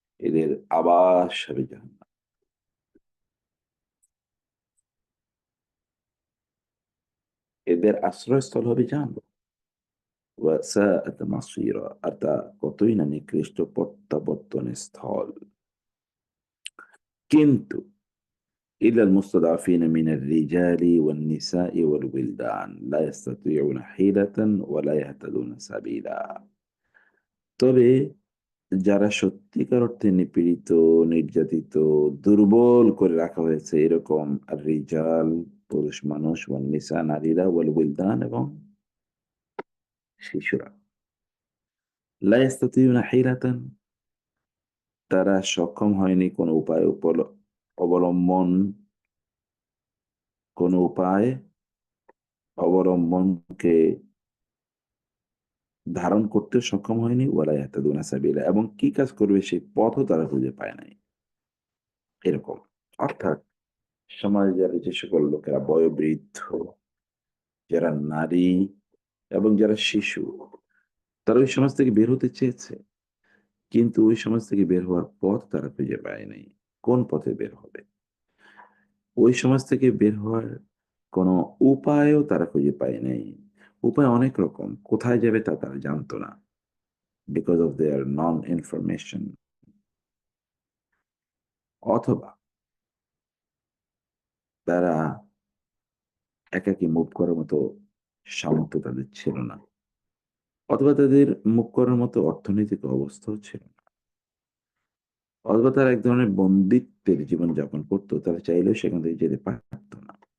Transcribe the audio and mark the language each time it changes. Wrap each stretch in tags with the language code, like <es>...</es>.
<bn>এদের আবাস হবে জাহান্নাম। এদের আশ্রয়স্থল হবে জাহান্নাম।</bn> <ar>ওয়া সাআত মাসীরা।</ar> <bn>আর তা কতই না নিকৃষ্ট প্রত্যাবর্তনের স্থল। কিন্তু</bn> <ar>إلا المستضعفين من الرجال والنساء والولدان لا يستطيعون حيلة ولا يهتدون سبيلا।</ar> <bn>তবে যারা সত্যিকার অর্থে নিপীড়িত, নির্যাতিত, দুর্বল করে রাখা হয়েছে এরকম</bn> <ar>আর রিজাল</ar> <bn>পুরুষ মানুষ,</bn> <ar>ওয়ান নিসা</ar> <bn>নারীরা,</bn> <ar>ওয়াল উইলদান</ar> <bn>এবং শিশুরা।</bn> <ar>লা ইয়াস্তাতিউনা হিলাতান,</ar> <bn>তারা সক্ষম হয়নি কোনো উপায় অবলম্বন, কোনো উপায় অবলম্বনকে ধারণ করতে সক্ষম হয়নি,</bn> <ar>ওয়ালা ইয়াহতাদুনা সাবিলা,</ar> <bn>এবং কি কাজ করবে সেই পথও তারা খুঁজে পায় নাই। এরকম। অর্থাৎ সমাজের যে সকল লোকেরা বয়োবৃদ্ধ, যারা নারী এবং যারা শিশু, তারা ওই সমাজ থেকে বের হতে চেয়েছে। কিন্তু ওই সমাজ থেকে বের হওয়ার পথ তারা খুঁজে পায় নাই। কোন পথে বের হবে? ওই সমাজ থেকে বের হওয়ার কোনো উপায়ও তারা খুঁজে পায় নাই। উপায় অনেক রকম। কোথায় যাবে তা তারা জানত না।</bn> <en>because of their non-information।</en> <bn>অথবা তারা একাকী মুভ করার মতো সামর্থ্য তাদের ছিল না। অথবা তাদের মুভ করার মতো অর্থনৈতিক অবস্থাও ছিল না। অথবা তারা এক ধরনের বন্দিত্বের জীবনযাপন করত। তারা চাইলেও সেখান থেকে যেতে পারত না।</bn>